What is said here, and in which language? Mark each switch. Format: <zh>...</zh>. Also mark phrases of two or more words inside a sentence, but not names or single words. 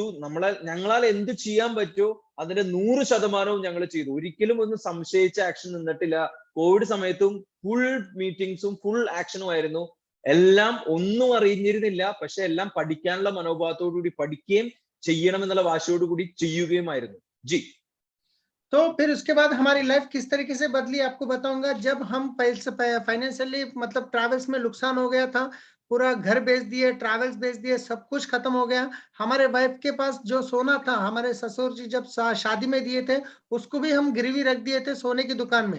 <ml>ഞങ്ങളാൽ എന്ത് ചെയ്യാൻ പറ്റുമോ അതിന്റെ 100% ഞങ്ങൾ ചെയ്തു. ഒരിക്കലും ഒന്നും സംശയിച്ച ആക്ഷൻ നിന്നിട്ടില്ല. കോവിഡ് സമയത്തും ഫുൾ മീറ്റിംഗ്സും ഫുൾ ആക്ഷനും ആയിരുന്നു. എല്ലാം ഒന്നും അറിഞ്ഞിരുന്നില്ല, പക്ഷെ എല്ലാം പഠിക്കാനുള്ള മനോഭാവത്തോടു കൂടി പഠിക്കുകയും ചെയ്യണമെന്നുള്ള വാശിയോടുകൂടി ചെയ്യുകയുമായിരുന്നു.</ml> <hi>ജി तो फिर उसके बाद हमारी लाइफ किस तरीके से बदली आपको बताऊंगा। जब हम फाइनेंशियली मतलब ट्रैवल्स में नुकसान हो गया था, पूरा घर बेच दिए, ट्रैवल्स बेच दिए, सब कुछ खत्म हो गया। हमारे वाइफ के पास जो सोना था, हमारे ससुर जी जब शादी में दिए थे, उसको भी हम गिरवी रख दिए थे सोने की दुकान में।</hi>